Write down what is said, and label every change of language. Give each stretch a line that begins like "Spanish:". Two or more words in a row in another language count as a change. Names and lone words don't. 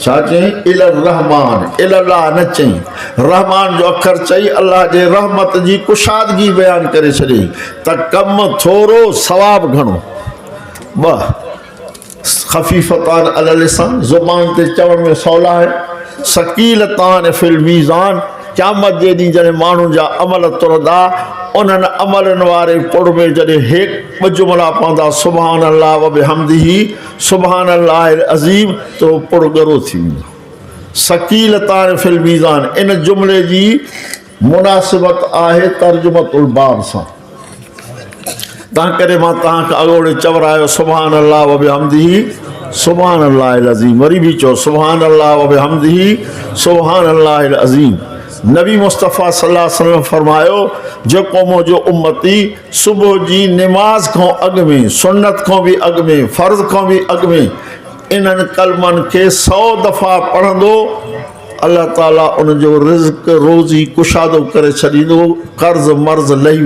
Sindhi: छा चई
Arabic: إلى الرحمن إلا الله
Sindhi: न चई रहमान जो अखर चई अल्लाह जे रहमत जी कुशादगी बयान करे छॾी त कम थोरो सवाब घणो ॿ
Arabic: خفيفتان على اللسان
Sindhi: ज़ुबान ते चवण में सवला आहे
Arabic: ثقيلتان في الميزان
Sindhi: क़यामत जे ॾींहुं जॾहिं माण्हुनि जा अमल तुरंदा उन्हनि अमलनि वारे पुड़ में जॾहिं हिकु ॿ जुमला पवंदा
Arabic: سبحان الله وبحمده سبحان الله العظيم
Sindhi: त उहो पुड़ ॻरो थी वेंदो
Arabic: ثقيلتان في الميزان
Sindhi: इन जुमिले जी मुनासिबत आहे
Arabic: ترجمة الباب
Sindhi: सां तंहिं करे मां तव्हांखे अॻोड़े चवरायो
Arabic: سبحان الله وبحمده سبحان الله العظيم
Sindhi: वरी बि चओ
Arabic: سبحان الله وبحمده سبحان الله العظيم
Sindhi: नबी मुस्तफ़ा
Arabic: صلى الله عليه وسلم
Sindhi: फरमायो जेको मुंहिंजो उम्मती सुबुह जी निमाज़ खां अॻु में सुन्नत खां बि अॻु में फ़र्ज़ खां बि अॻु में इन्हनि कलमनि खे 100 दफ़ा पढ़ंदो अल्लाह ताला उनजो रिज़्क़ रोज़ी कुशादो करे छॾींदो कर्ज़ मर्ज़ लही